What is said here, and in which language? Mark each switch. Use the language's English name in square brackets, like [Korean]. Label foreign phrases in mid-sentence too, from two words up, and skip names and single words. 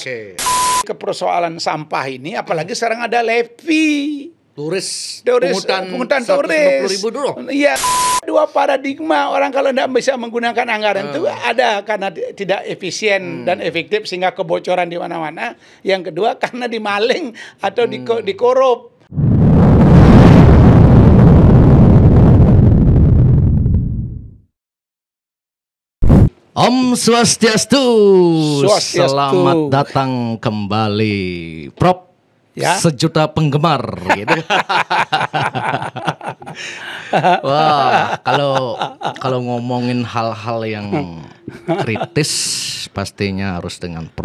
[Indonesian] Ke persoalan sampah ini, apalagi sekarang ada levy. Turis, pungutan turis. 150.000 dulu. Iya, dua paradigma orang kalau tidak bisa menggunakan anggaran itu ada karena tidak efisien dan efektif sehingga kebocoran di mana-mana. Yang kedua karena dimaling atau dikorup. [Balinese] Om Swastiastu. Swastiastu. [Indonesian] Selamat datang kembali, Prof. Ya. Sejuta penggemar gitu. Wah, kalau ngomongin hal-hal yang kritis pastinya harus dengan Prof.